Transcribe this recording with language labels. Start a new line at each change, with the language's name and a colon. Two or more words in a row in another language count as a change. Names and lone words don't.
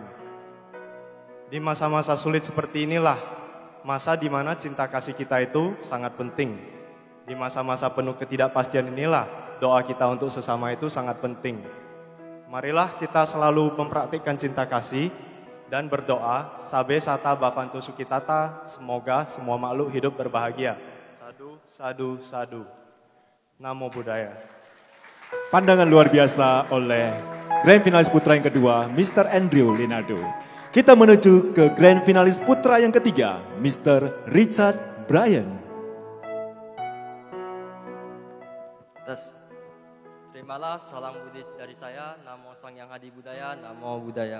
Indonesian: Di masa-masa sulit seperti inilah, masa di mana cinta kasih kita itu sangat penting. Di masa-masa penuh ketidakpastian inilah, doa kita untuk sesama itu sangat penting. Marilah kita selalu mempraktikkan cinta kasih dan berdoa,
Pali: Sabe Sata Bhavantu Sukitata,
Indonesian: semoga semua makhluk hidup berbahagia.
Pali: Sadu, sadu, sadu. Namo Buddhaya.
Indonesian: Pandangan luar biasa oleh Grand Finalis Putra yang kedua, Mr. Andrew Leonardo. Kita menuju ke Grand Finalis Putra yang ketiga, Mr. Richard Bryan. Terimalah salam Buddhis dari saya,
Pali: Namo Sang Hyang Adi Budaya, Namo Buddhaya.